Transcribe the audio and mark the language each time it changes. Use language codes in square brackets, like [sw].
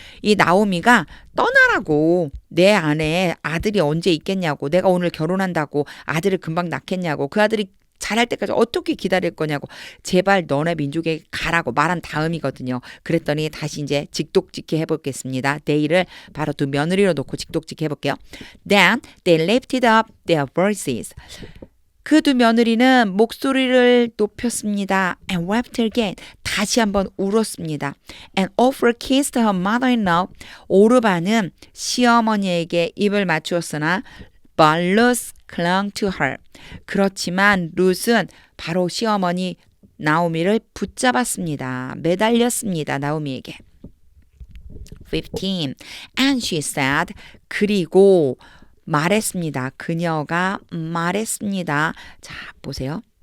[ko] 이 나오미가 떠나라고 내 안에 아들이 언제 있겠냐고 내가 오늘 결혼한다고 아들을 금방 낳겠냐고 그 아들이 잘할 때까지 어떻게 기다릴 거냐고 제발 너네 민족에 가라고 말한 다음이거든요. 그랬더니 다시 이제 직독직해 해보겠습니다. day를 바로 두 며느리로 놓고 직독직해 해볼게요. [en] Then they lifted up their voices. [ko] 그 두 며느리는 목소리를 높였습니다. [en] And wept again. [ko] 다시 한번 울었습니다. [en] And Orpha kissed her mother-in-law. [ko] 오르바는 시어머니에게 입을 맞추었으나 [en] But Ruth clung to her. [ko] 그렇지만 룻은 바로 시어머니 나오미를 붙잡았습니다. 매달렸습니다. 나오미에게. 15. [en] And she said. [ko] 그리고 말했습니다. 그녀가 말했습니다. 자, 보세요.